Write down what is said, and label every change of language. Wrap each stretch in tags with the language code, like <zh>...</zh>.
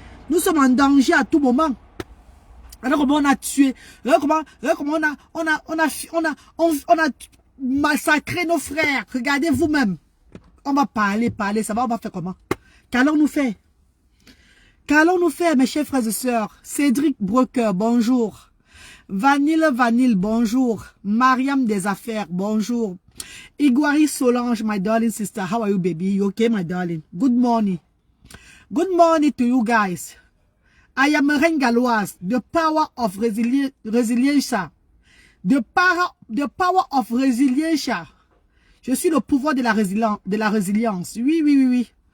<fr>Nous sommes en danger à tout moment. Alors comment on a tué, comment on a massacré nos frères. Regardez vous-même. On va parler, ça va, on va faire comment? Qu'allons-nous faire? Qu'allons-nous faire, mes chers frères et sœurs? Cédric Broker, bonjour. Vanille, bonjour. Mariam des Affaires, bonjour.</fr> <en>Iguari Solange, my darling sister, how are you, baby? You okay, my darling? Good morning. Good morning to you guys. I am a reine galloise, the power of resilience. The power of resilience.</en> <fr>Je suis le pouvoir de la résilience. Oui.</fr>